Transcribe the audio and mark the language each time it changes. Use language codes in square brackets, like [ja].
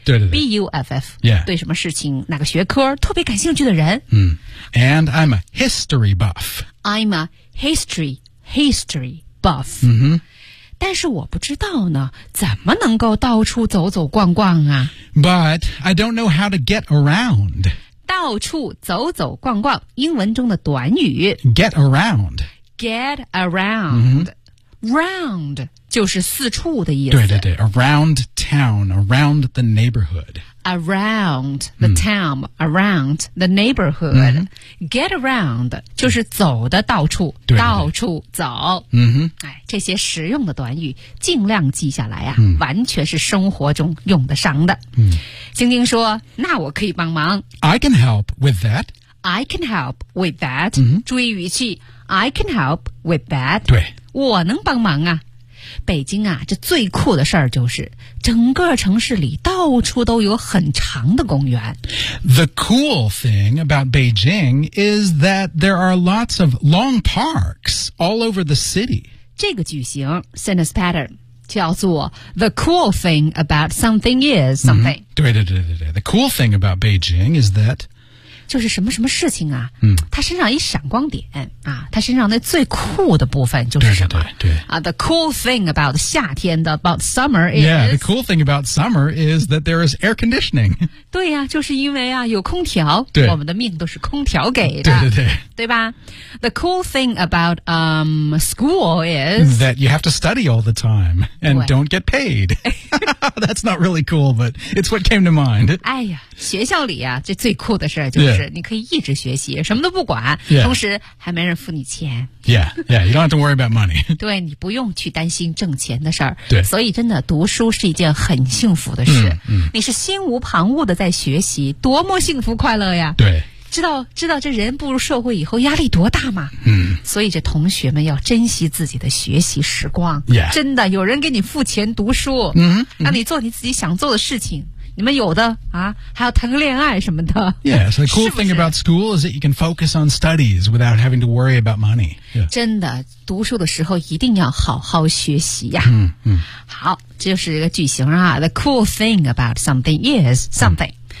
[zh] 对对对 [en] B-U-F-F、 yeah. [zh] 对什么事情哪个学科特别感兴趣的人、 [en] And I'm a history buff I'm a history buff、 mm-hmm. [zh] 但是我不知道呢怎么能够到处走走逛逛啊 [en] But I don't know how to get around [zh] 到处走走逛逛英文中的短语 [en] Get around、 [zh] mm-hmm. Round就是四处的意思。 [en] 对对对 ,around town, around the neighborhood. Around the town, around the neighborhood.、Get around, 就是走的到处 [zh] 对对对到处走。嗯哼。哎这些实用的短语尽量记下来啊、嗯、完全是生活中用得上的。嗯。晶晶说那我可以帮忙。 [en] I can help with that. I can help with that、嗯、注意语气 I can help with that [zh] 对我能帮忙啊北京啊这最酷的事儿就是整个城市里到处都有很长的公园 [en] The cool thing about Beijing is that there are lots of long parks all over the city 这个句型 sentence pattern 叫做 The cool thing about something is something、嗯、对对对对对 The cool thing about Beijing is that [zh] 就是什么什么事情啊、嗯、他身上一闪光点啊，他身上那最酷的部分就是什么对对对对、 [en] The cool thing about 夏天的 about summer is Yeah, the cool thing about summer is that there is air conditioning [zh] 对啊就是因为啊有空调对我们的命都是空调给的对对对 [en] 对吧 The cool thing about school is That you have to study all the time And don't get paid That's not really cool But it's what came to mind [zh] 哎呀学校里啊这最酷的事就是你可以一直学习什么都不管、 [en] yeah. [zh] 同时还没人付你钱 [en] Yeah, yeah You don't have to worry about money [zh] 对你不用去担心挣钱的事儿。对所以真的读书是一件很幸福的事、嗯嗯、你是心无旁骛的在学习多么幸福快乐呀对知道这人步入社会以后压力多大吗？嗯，所以这同学们要珍惜自己的学习时光。 [en] Yeah. [zh] 真的，有人给你付钱读书，嗯、mm-hmm. ，让你做你自己想做的事情。你们有的啊，还要谈个恋爱什么的。 [en] Yeah, so the cool thing about school is that you can focus on studies without having to worry about money.、Yeah. [zh] 真的，读书的时候一定要好好学习呀。嗯嗯，好，这就是一个句型啊。 [en] The cool thing about something is something.、Mm.